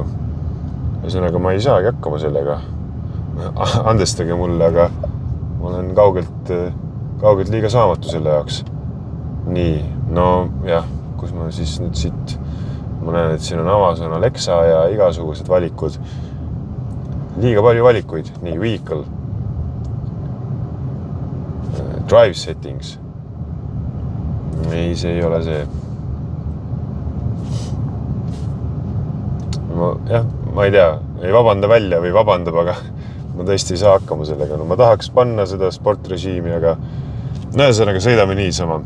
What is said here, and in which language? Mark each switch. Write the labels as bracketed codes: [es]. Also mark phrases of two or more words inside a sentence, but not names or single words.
[et] Ühesõnaga, ma ei saagi hakkama sellega. Andestage mulle, aga ma olen kaugelt liiga saamatu selle jaoks. Nii, no jah, kus ma siis nüüd siit, ma näen, et siin on Amazon Alexa ja igasugused valikud. Liiga palju valikuid. Nii, [en] vehicle. Drive settings. [et] Ei, see ei ole see. Ma ei tea, ei vabanda välja või vabandab, aga ma tõesti ei saa hakkama sellega. No, ma tahaks panna seda sportrežiimi, aga ühesõnaga sõidame niisama.